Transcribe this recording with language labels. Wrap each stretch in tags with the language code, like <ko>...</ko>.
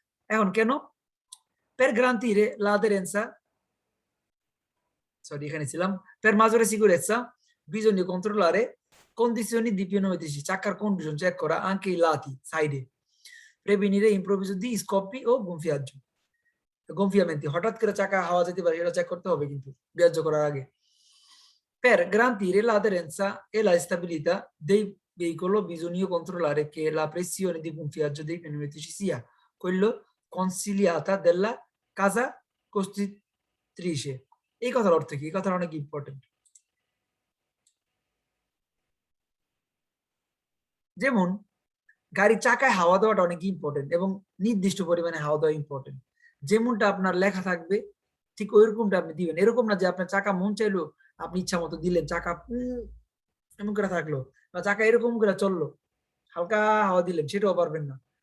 <bn>এখন কেন</bn> <it>per garantire l'aderenza,</it> <en>sorry</en> <bn>এখানে ছিলাম,</bn> <it>per maggiore sicurezza bisogna controllare condizioni di pneumatica,</it> <bn>চাকার কন্ডিশন চেক করা</bn> <it>anche i lati</it> <bn>সাইডে,</bn> <it>prevenire improvviso di scoppi o gonfiamenti,</it> <bn>হঠাৎ করে চাকা হাওয়া যেতে পারে এটা চেক করতে হবে কিন্তু বিয়াজ্য করার আগে।</bn> <it>Per garantire l'aderenza e la stabilità dei veicolo bisogna controllare che la pressione di gonfiaggio dei pneumatici sia quello consigliata della casa costruttrice।</it> <bn>এই কথার অর্থ কি? এই কথাটা অনেক ইম্পর্টেন্ট। যেমন গাড়ির চাকায় হাওয়া দেওয়াটা অনেক ইম্পর্টেন্ট এবং নির্দিষ্ট পরিমাণে হাওয়া দেওয়া ইম্পর্টেন্ট। যেমনটা আপনার লেখা থাকবে ঠিক ওইরকমটা আপনি দিবেন। এরকম না যে আপনার চাকা মন চাইলো আপনি ইচ্ছা মতো দিলেন, চাকা এমন করে থাকলো বা চাকা এরকম করে চললো, হালকা হাওয়া দিলেন, সেটাও পারবেন না।</bn>